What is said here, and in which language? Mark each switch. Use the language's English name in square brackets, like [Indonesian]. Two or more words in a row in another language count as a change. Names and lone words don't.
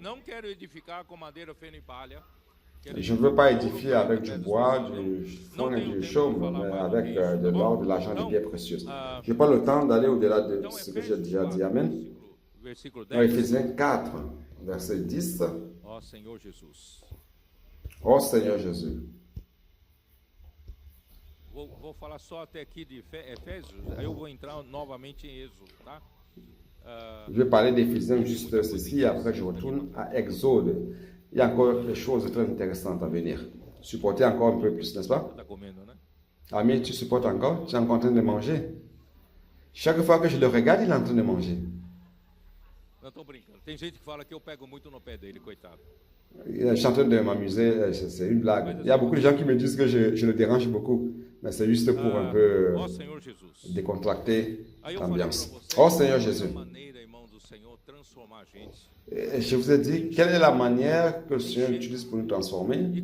[French] Je ne veux pas édifier avec du bois, du foin et du chaume, mais avec de l'or, de l'argent, des pierres précieuses. Je n'ai pas le temps d'aller au-delà de ce que j'ai déjà dit. Amen. Dans Éphésiens 4, verset 10. [Portuguese] Ó Senhor Jesus. Ó Senhor Jésus. Vou falar só até aqui de Efésios, aí eu vou entrar novamente em Êxodo, tá? [French] Je vais parler d'Éphésiens juste ceci, après je retourne à Exode. Il y a encore des choses très intéressantes à venir. Supporter encore un peu plus, n'est-ce pas? Ami, tu supportes encore? Tu es encore en train de manger? Chaque fois que je le regarde, il est en train de manger. [Portuguese] Não estou brincando. Tem gente que fala que eu pego muito no pé dele, coitado. [French] Je suis en train de m'amuser, c'est une blague. Il y a beaucoup de gens qui me disent que je le dérange beaucoup, mais c'est juste pour un peu décontracter l'ambiance. Oh Seigneur Jésus. Et je vous ai dit, quelle est la manière que le Seigneur utilise pour nous transformer?